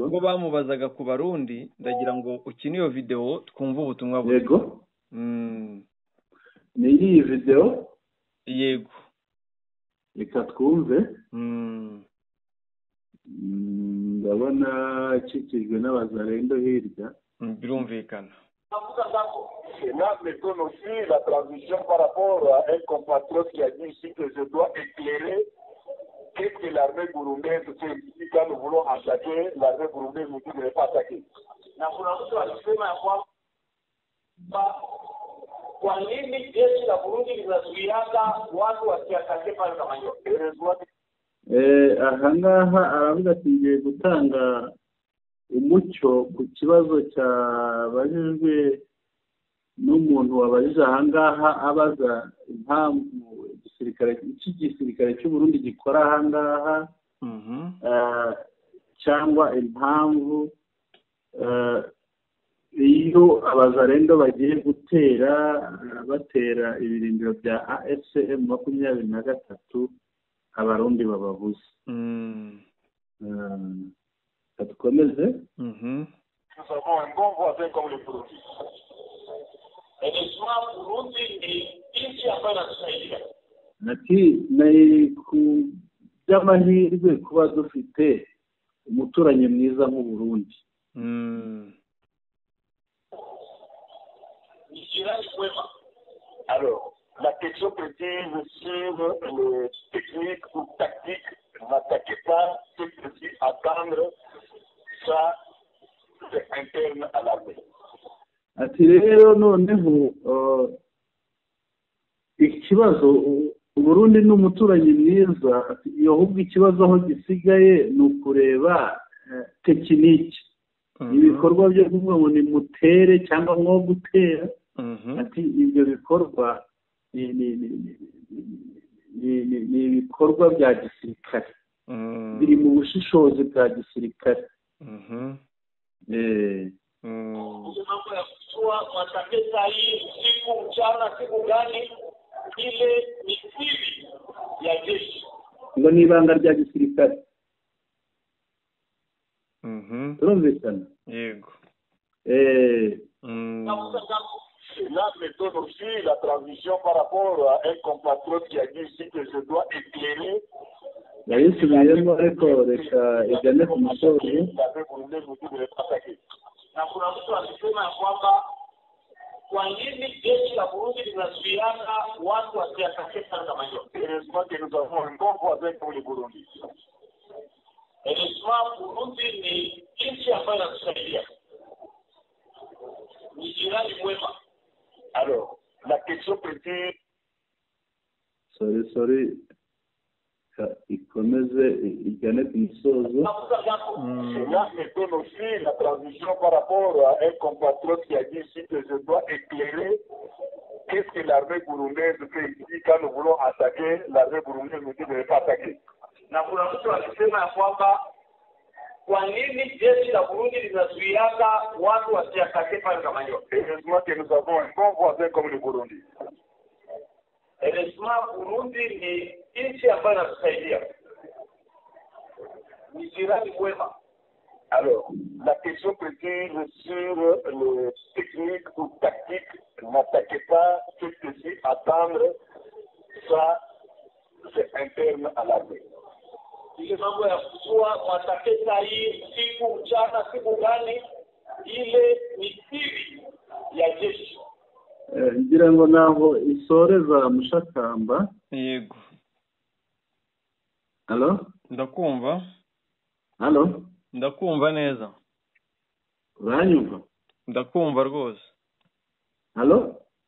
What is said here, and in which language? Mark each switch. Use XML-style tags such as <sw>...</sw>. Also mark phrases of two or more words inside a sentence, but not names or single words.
<rw>Ubwo bamubazaga ku Barundi, ndagira ngo ukine iyo video twumva ubutumwa bwe. Yego. Ni iyi video? Yego. Reka twumve. Ndabona ikikijwe n'abazarendo hirya. Birumvikana.</rw> <fr>Cela me donne aussi la transition par rapport à un compatriote qui a dit ici que je dois éclairer qu'est-ce que l'armée burundaise fait ici quand nous voulons attaquer, l'armée burundaise nous dit de ne pas attaquer.</fr> <sw>Na kuna mtu alisema ya kwamba kwa nini jeshi la Burundi linazuiaga watu wasiatake pale kama hiyo?</sw> <rw>Aha ngaha aravuga ati ngiye gutanga umucyo ku kibazo cyabajijwe n'umuntu wabajije aha ngaha abaza impamvu igisirikare cy'u Burundi gikora aha ngaha, cyangwa impamvu iyo abazarendo bagiye batera ibirindiro bya AFCM 23 Abarundi bababuze. Tukomeze.</rw> <fr>Nous avons un bon voisin comme le Burundi. Et le soir,</fr> <sw>Burundi ni nchi ambayo inatusaidia.</sw> <rw>Ati ni ku by'amahirwe kuba dufite umuturanyi mwiza nk'u Burundi.</rw> <sw>Ni jirani mwema.</sw> <fr>Alors, la question précise sur les techniques ou tactiques, n'attaquez pas, c'est précis, attendre, ça, c'est interne à l'armée.</fr> <rw>Ati rero noneho ikibazo Burundi n'umuturanyi mwiza, iyo ahubwo ikibazo aho gisigaye ni ukureba tekiniki, ibikorwa byo kuvuga ngo ni mutere cyangwa nko gutera. Ati ibyo bikorwa ni ibikorwa bya gisirikare, biri mu bushishozi bwa gisirikare.</rw> <sw>Mambo ya kuchua matatizo hii usiku mchana siku gani, ile ni siri ya jeshi,</sw> <rw>ngo ni ibanga rya gisirikare. Turumvikana? Yego.</rw> <fr>Là, me donne aussi la transition par rapport à un compatriote qui a dit ici que je dois éclairer.</fr> <rw>Yayisubiyemo ariko reka ijyane ku musozi.</rw> <sw>Na kuna mtu alisema ya kwamba kwa nini jeshi la Burundi linazuiana watu wasiatake kama hiyo?</sw> <fr>Heureusement que nous avons un bon voisin comme le Burundi.</fr> <sw>Heureusement Burundi ni nchi ambayo inatusaidia. Ni jirani mwema.</sw> <fr>Alors, la question précise.</fr> <rw>Sorry. Ikomeze ijyane ku musozo.</rw> <fr>Cela me donne aussi la transition par rapport à un compatriote qui a dit ici que je dois éclairer qu'est-ce que l'armée burundaise fait ici quand nous voulons attaquer, l'armée burundaise nous dit de ne pas attaquer.</fr> <sw>Na kuna mtu alisema ya kwamba kwa nini jeshi la Burundi linazuiaga watu wasiatake pale kama hiyo?</sw> <fr>Heureusement que nous avons un bon voisin comme le Burundi.</fr> <sw>Heureusement Burundi ni nchi ambayo inatusaidia. Ni jirani mwema.</sw> <fr>Alors, la question précise sur les techniques ou tactiques, n'attaquez pas, c'est ceci, attendre, ça, c'est interne à l'armée.</fr> <sw>ile mambo ya kujua mwatake sahi siku mchana siku gani, ile ni siri ya jeshi.</sw> <rw>Ngira ngo naho isoreza Mushakamba. Yego. Halo? Ndakumva. Halo? Ndakumva neza. Uranyumva? Ndakumva rwose. Halo?</rw>